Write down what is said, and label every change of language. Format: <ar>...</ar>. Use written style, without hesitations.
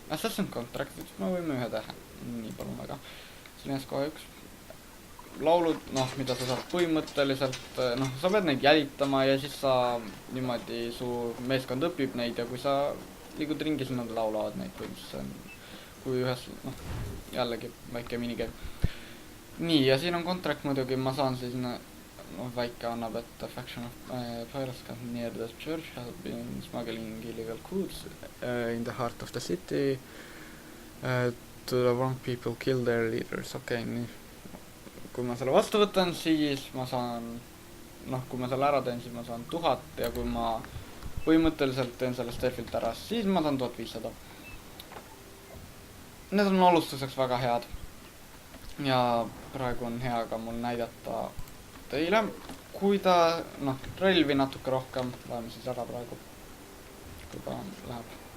<et>Assassin Contractid, me võime ühe teha. Nii, palun väga. Siin ees kohe üks. Laulud, noh, mida sa saad põhimõtteliselt, noh, sa pead neid jälitama ja siis sa niimoodi su meeskond õpib neid ja kui sa liigud ringi, siis nad laulavad neid põhimõtteliselt, kui ühes, noh, jällegi väike minigame. Nii, ja siin on contract muidugi, ma saan siis, noh, väike annab, et</et> <en>a faction of pirates near the church has been smuggling illegal goods in the heart of the city to the wrong people kill their leaders,</en> <et>okei, nii. Kui ma selle vastu võtan, siis ma saan, noh, kui ma selle ära teen, siis ma saan 1000 ja kui ma põhimõtteliselt teen selle Stefilt ära, siis ma saan 1500. Need on alustuseks väga head. Ja praegu on hea ka mul näidata teile, kui ta, noh, relvi natuke rohkem, läheme siis ära praegu, kui ta läheb.</et>